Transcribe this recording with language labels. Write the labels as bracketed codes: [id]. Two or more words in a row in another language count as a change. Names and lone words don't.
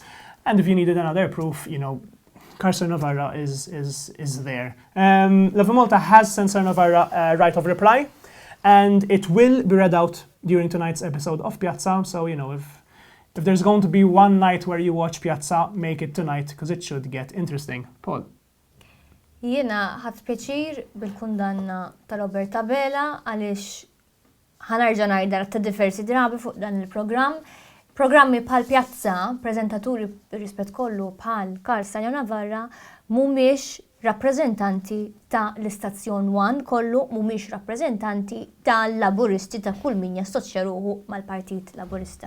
[en] And if you needed another proof, Carcer Navarra is there. Lovin Malta has sent Carcer Navarra a right of reply, and it will be read out during tonight's episode of Piazza. So, if there's going to be one night where you watch Piazza, make it tonight, because it should get interesting. Paul? [mt] Jiena ħadd pjaċir bil-kundanna ta' Robert Paula għaliex ħanarġa' ngħidha ta' diversi drabi fuq dan il-programm. Programmi bħal Piazza, preżentaturi rispett kollu bħal Carcer Navarra mhumiex rappreżentanti ta' l-istazzjon 1 kollu, mhumiex rappreżentanti tal-laburisti ta' kull min jassoċja ruħu mal-Partit Laburista.